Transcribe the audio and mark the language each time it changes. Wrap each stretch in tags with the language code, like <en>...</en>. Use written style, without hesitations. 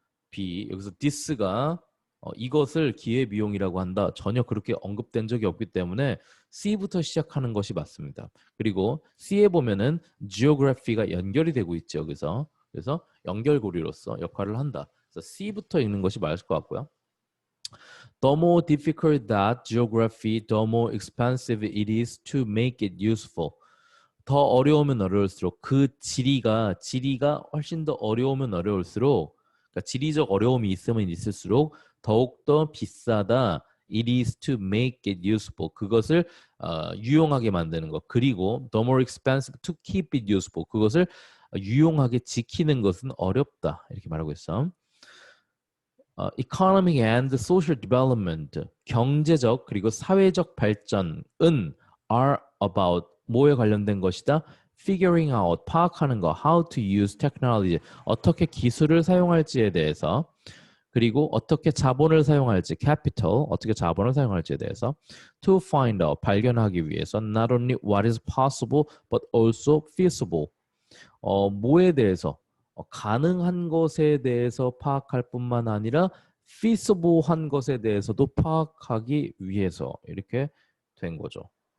<ko>B 여기서 this가 이것을 기회비용이라고 한다. 전혀 그렇게 언급된 적이 없기 때문에 C부터 시작하는 것이 맞습니다. 그리고 C에 보면은 geography가 연결이 되고 있죠. 여기서 그래서 연결고리로서 역할을 한다. 그래서 C부터 읽는 것이 맞을 것 같고요.</ko> <en>The more difficult that geography, the more expensive it is to make it useful.</en> <ko>더 어려우면 어려울수록 그 지리가 훨씬 더 어려우면 어려울수록 그러니까 지리적 어려움이 있으면 있을수록 더욱더 비싸다.</ko> <en>It is to make it useful.</en> <ko>그것을 유용하게 만드는 것.</ko> <en>그리고 the more expensive to keep it useful.</en> <ko>그것을 유용하게 지키는 것은 어렵다. 이렇게 말하고 있어.</ko> <en>Economic and social development.</en> <ko>경제적 그리고 사회적 발전은</ko> <en>are about</en> <ko>뭐에 관련된 것이다? Figuring out, 파악하는 거,</ko> <en>how to use technology,</en> <ko>어떻게 기술을 사용할지에 대해서 그리고 어떻게 자본을 사용할지, capital, 어떻게 자본을 사용할지에 대해서</ko> <en>to find out,</en> <ko>발견하기 위해서</ko> <en>not only what is possible but also feasible,</en> <ko>뭐에 대해서 가능한 것에 대해서 파악할 뿐만 아니라 feasible한 것에 대해서도 파악하기 위해서 이렇게 된 거죠.</ko>